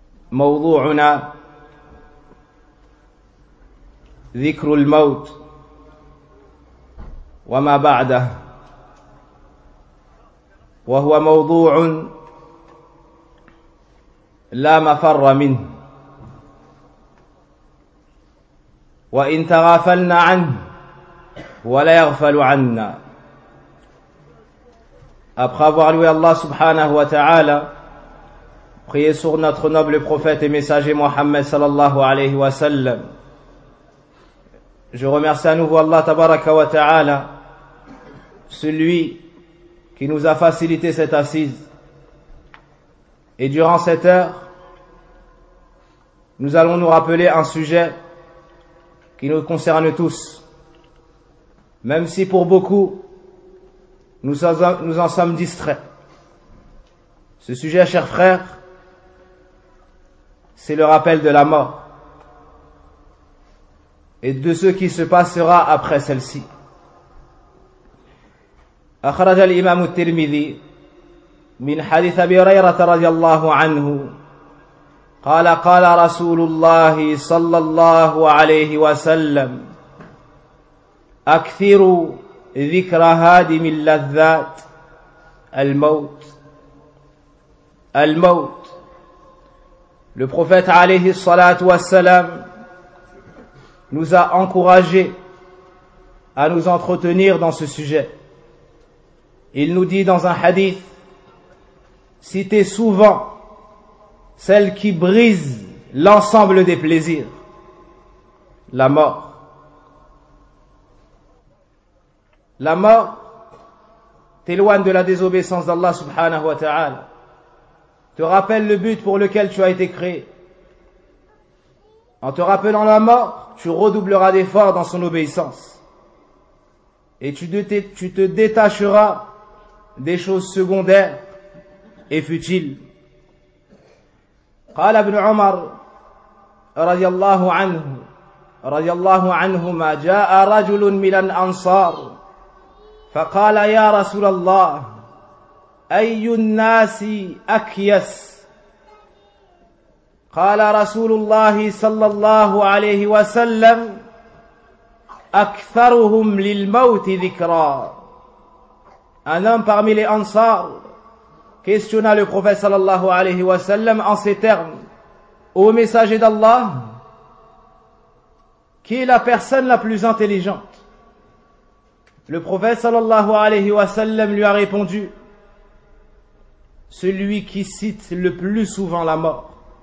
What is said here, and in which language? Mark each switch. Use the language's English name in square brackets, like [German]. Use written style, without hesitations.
[Arabic] موضوعنا ذكر الموت وما بعده، وهو موضوع لا مفر منه، وإن تغافلنا عنه ولا يغفل عنا. [French] Après avoir loué Allah [Arabic] subhanahu wa ta'ala, [French] prié sur notre noble prophète et messager Mohammed [Arabic] sallallahu alayhi wa sallam, [French] je remercie à nouveau Allah [Arabic] tabaraka wa ta'ala, [French] celui qui nous a facilité cette assise. Et durant cette heure, nous allons nous rappeler un sujet qui nous concerne tous, même si pour beaucoup, nous en sommes distraits. Ce sujet, chers frères, c'est le rappel de la mort et de ce qui se passera après celle-ci. [Arabic] أخرج الإمام الترمذي من حديث أبي هريرة رضي الله عنه قال قال رسول الله صلى الله عليه وسلم أكثروا ذكر هادم اللذات الموت الموت. [French] Le prophète [Arabic] عليه الصلاة والسلام [French] nous a encouragé à nous entretenir dans ce sujet. Il nous dit dans un hadith, citez souvent celle qui brise l'ensemble des plaisirs, la mort. La mort t'éloigne de la désobéissance d'Allah [Arabic] subhanahu wa ta'ala, [French] te rappelle le but pour lequel tu as été créé. En te rappelant la mort, tu redoubleras d'efforts dans son obéissance et tu te détacheras des choses secondaires et futiles. [Arabic] قال ابن عمر رضي الله عنه ما جاء رجل من الأنصار فقال يا رسول الله أي الناس أكيس؟ قال رسول الله صلى الله عليه وسلم أكثرهم للموت ذكرا. [French] Un homme parmi les Ansar questionna le prophète [Arabic] sallallahu alayhi wa sallam [French] en ces termes. Ô messager d'Allah, qui est la personne la plus intelligente? Le prophète [Arabic] sallallahu alayhi wa sallam [French] lui a répondu: celui qui cite le plus souvent la mort.